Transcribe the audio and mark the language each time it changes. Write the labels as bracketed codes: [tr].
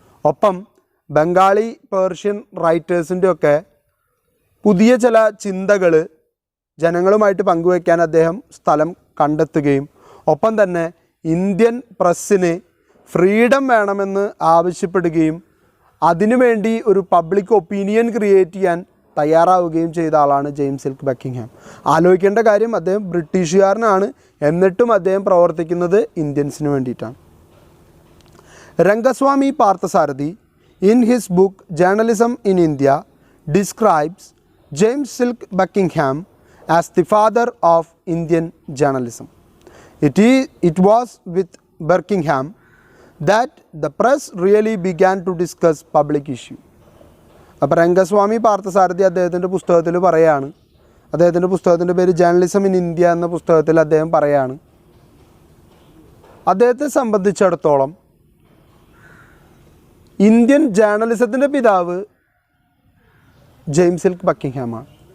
[ml] ഒപ്പം ബംഗാളി പേർഷ്യൻ റൈറ്റേഴ്സിൻ്റെ ഒക്കെ പുതിയ ചില ചിന്തകൾ ജനങ്ങളുമായിട്ട് പങ്കുവയ്ക്കാൻ അദ്ദേഹം സ്ഥലം കണ്ടെത്തുകയും ഒപ്പം തന്നെ ഇന്ത്യൻ പ്രസ്സിന് ഫ്രീഡം വേണമെന്ന് ആവശ്യപ്പെടുകയും അതിനുവേണ്ടി ഒരു പബ്ലിക് ഒപ്പീനിയൻ ക്രിയേറ്റ് ചെയ്യാൻ തയ്യാറാവുകയും ചെയ്ത ആളാണ് ജെയിംസ് സിൽക്ക് ബക്കിംഗ്ഹാം. ആലോചിക്കേണ്ട കാര്യം, അദ്ദേഹം ബ്രിട്ടീഷുകാരനാണ്, എന്നിട്ടും അദ്ദേഹം പ്രവർത്തിക്കുന്നത് ഇന്ത്യൻസിന് വേണ്ടിയിട്ടാണ്. [en] Rangaswamy Parthasarathy in his book Journalism in India describes James Silk Buckingham as the father of Indian journalism. It was with Buckingham that the press really began to discuss public issue. [ml] അപ്പോൾ രംഗസ്വാമി പാർത്ഥസാരഥി അദ്ദേഹത്തിൻ്റെ പുസ്തകത്തിൽ പറയാണ്, അദ്ദേഹത്തിൻ്റെ പുസ്തകത്തിൻ്റെ പേര് ജേർണലിസം ഇൻ ഇന്ത്യ എന്ന പുസ്തകത്തിൽ അദ്ദേഹം പറയാണ്, അദ്ദേഹത്തെ സംബന്ധിച്ചിടത്തോളം ഇന്ത്യൻ ജേർണലിസത്തിൻ്റെ പിതാവ് ജെയിംസ് എൽക്ക് ബക്കിംഗ്ഹാമാണ്.